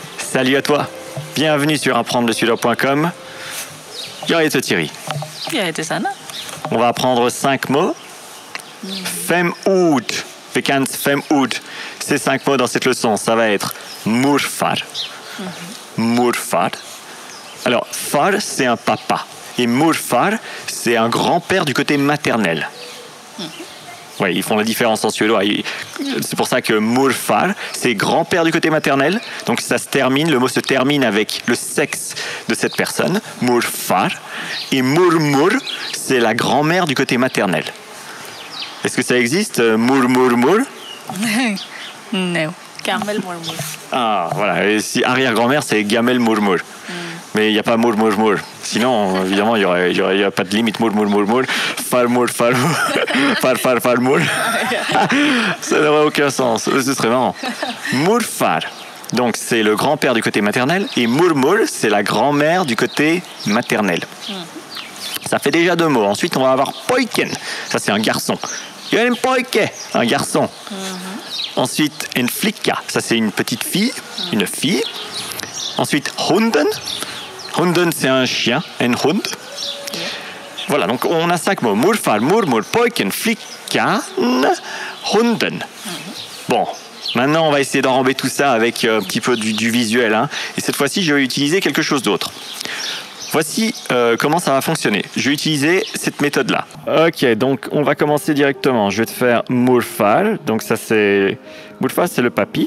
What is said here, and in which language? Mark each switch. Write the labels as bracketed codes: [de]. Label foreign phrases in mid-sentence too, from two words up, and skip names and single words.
[fr] Salut à toi. Bienvenue sur apprendre-le-suédois.com. [sv] Jag heter Thierry. Jag heter Sanna. [fr] On va apprendre 5 mots. 5 ord. [sv] Vi kan 5 ord. [fr] Ces 5 mots dans cette leçon, ça va être morfar. Morfar. Alors, far, c'est un papa. Et morfar, c'est un grand-père du côté maternel. Oui, ils font la différence en suédois. C'est pour ça que morfar, c'est grand-père du côté maternel. Donc ça se termine, le mot se termine avec le sexe de cette personne, morfar. Et mormor, c'est la grand-mère du côté maternel. Est-ce que ça existe, mormormor? Non, gammelmormor. Ah, voilà. Et si arrière-grand-mère, c'est gammelmormor. Mais il n'y a pas mormormor. Sinon, évidemment, il n'y aurait pas de limite. Mormormor, farmor, farmor. Ça n'aurait aucun sens. Ce serait marrant. Morfar. Donc, c'est le grand-père du côté maternel. Et mormor, c'est la grand-mère du côté maternel. Ça fait déjà 2 mots. Ensuite, on va avoir poiken. Ça, c'est un garçon. Il y a un poike, un garçon. Ensuite, en flicka. Ça, c'est une petite fille, une fille. Ensuite, hunden. Hunden, c'est un chien, un hund. Voilà, donc on a 5 mots. [sv] Morfar, mormor, poiken, flickan, hunden. [fr] Bon, maintenant on va essayer d'enrober tout ça avec un petit peu du visuel. Hein. Et cette fois-ci, je vais utiliser quelque chose d'autre. Voici comment ça va fonctionner. Je vais utiliser cette méthode-là. Ok, donc on va commencer directement. Je vais te faire morfar. Donc ça c'est... Morfar, c'est le papy.